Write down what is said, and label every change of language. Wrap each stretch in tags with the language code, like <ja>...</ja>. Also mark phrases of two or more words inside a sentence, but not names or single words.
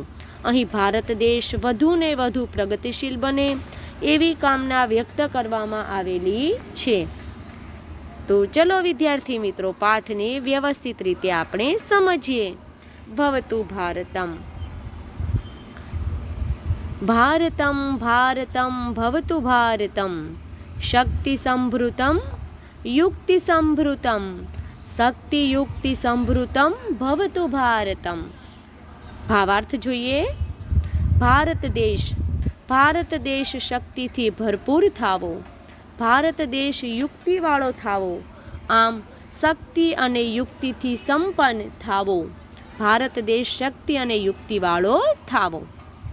<gu>અહીં ભારત દેશ વધુ ને વધુ પ્રગતિશીલ બને એવી કામના વ્યક્ત કરવામાં આવેલી છે। તો ચલો વિદ્યાર્થી મિત્રો પાઠને વ્યવસ્થિત રીતે આપણે સમજીએ।</gu> <sa>भवतु भारतम् भारतम् भारतम् भवतु भारतम् शक्ति संभृतं युक्ति संभृतं शक्ति युक्ति संभृतं भवतु भारतम।</sa> <gu>भावार्थ જોઈએ। ભારત દેશ શક્તિથી ભરપૂર થાવો ભારત દેશ યુક્તિવાળો થાવો આમ શક્તિ અને યુક્તિથી સંપન્ન થાવો ભારત દેશ શક્તિ અને યુક્તિવાળો થાવો।</gu>